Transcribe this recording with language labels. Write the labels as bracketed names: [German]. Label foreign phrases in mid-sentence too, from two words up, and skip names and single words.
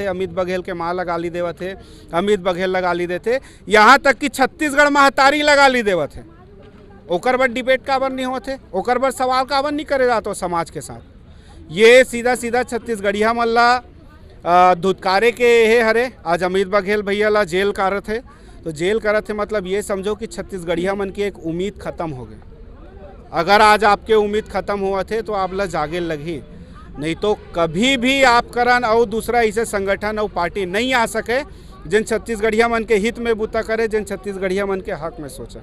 [Chhattisgarhi] अमित बघेल के माँ ला गाली देवत है, अमित बघेल ला गाली देते, यहाँ तक कि छत्तीसगढ़ महतारी ला गाली देवत है। ओकर पर डिबेट काबर नहीं होते, ओकर पर सवाल काबर नहीं करे जाते समाज के साथ। ये सीधा सीधा छत्तीसगढ़िया मन ला धुतकारे के हे हरे। आज अमित बघेल भैया ला जेल करत है, तो जेल करत है मतलब ये समझो कि छत्तीसगढ़िया मन की एक उम्मीद खत्म हो गई। अगर आज आपके उम्मीद ख़त्म हुआ थे तो आप ला जागे लगी, नहीं तो कभी भी आप करन और दूसरा ऐसे संगठन और पार्टी नहीं आ सके जिन छत्तीसगढ़िया मन के हित में बूता करे, जिन छत्तीसगढ़िया मन के हक में सोचा।